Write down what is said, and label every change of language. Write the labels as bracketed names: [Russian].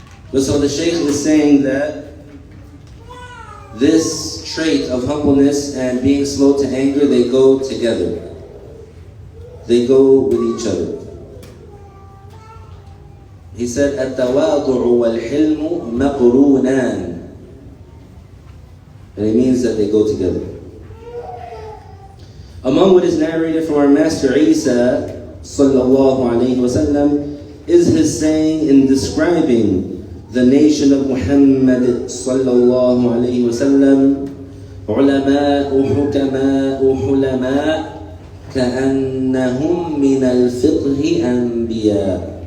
[English] But so the Shaykh is saying that this trait of humbleness and being slow to anger, they go together. They go with each other. [Arabic] He said, التواضع والحلم مقرونان. [English] And it means that they go together. Among what is narrated from our Master Isa sallallahu alayhi wasallam is his saying in describing the nation of Muhammad sallallahu alayhi wasallam, علماء حكماء حلماء كأنهم من الفقه أنبياء.